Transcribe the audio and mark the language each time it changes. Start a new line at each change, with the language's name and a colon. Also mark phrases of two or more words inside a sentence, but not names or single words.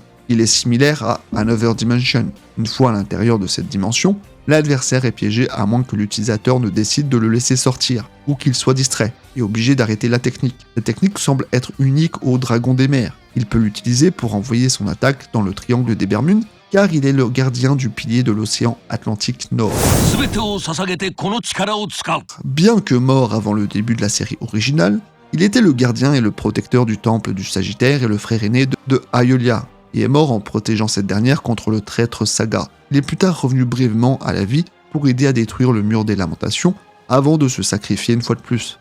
French: Il est similaire à Another Dimension. Une fois à l'intérieur de cette dimension, l'adversaire est piégé à moins que l'utilisateur ne décide de le laisser sortir, ou qu'il soit distrait, et obligé d'arrêter la technique. Cette technique semble être unique au Dragon des Mers. Il peut l'utiliser pour envoyer son attaque dans le triangle des Bermudes, car il est le gardien du pilier de l'océan Atlantique Nord.
Japanese: 全てを捧げてこの力を使う。
French: Bien que mort avant le début de la série originale, il était le gardien et le protecteur du temple du Sagittaire et le frère aîné de Aeolia, et est mort en protégeant cette dernière contre le traître Saga. Il est plus tard revenu brièvement à la vie pour aider à détruire le mur des lamentations avant de se sacrifier une fois de plus.